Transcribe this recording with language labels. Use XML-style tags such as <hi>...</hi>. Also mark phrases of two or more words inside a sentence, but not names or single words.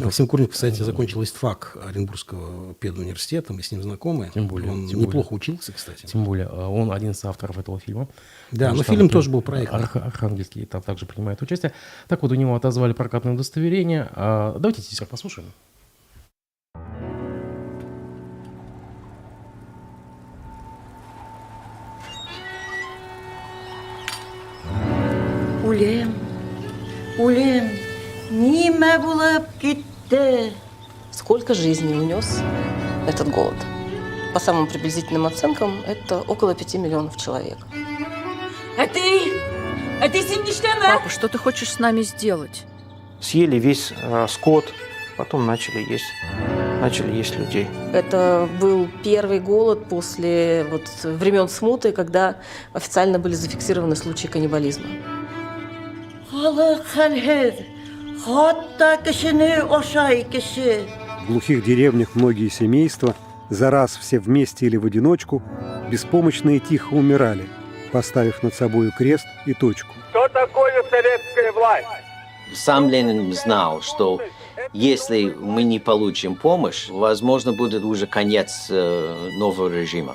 <ru>Максим Курников, кстати, закончил истфак Оренбургского педуниверситета, мы с ним знакомы. Тем более, он тем неплохо более. учился, кстати. Тем более, он один из авторов этого фильма. Да, но Потому фильм что тоже был проектный. Архангельский там также принимает участие. Так вот, у него отозвали прокатное удостоверение. Давайте теперь послушаем.</ru> <tt>Үлем, үлем, ниме булып китте.</tt> <ru>Сколько жизней унес этот голод? По самым приблизительным оценкам, это около 5 миллионов человек. А ты сидишь-то Папа, что ты хочешь с нами сделать? Съели весь скот, потом начали есть людей. Это был первый голод после времен смуты, когда официально были зафиксированы случаи каннибализма.</ru> <tt>Халык хәлһез, хатта кешене ашай кеше.</tt> <ru>В глухих деревнях многие семейства, за раз все вместе или в одиночку, беспомощно и тихо умирали, поставив над собою крест и точку. Что такое советская власть? Сам Ленин знал, что если мы не получим помощь, возможно, будет уже конец нового режима.</ru>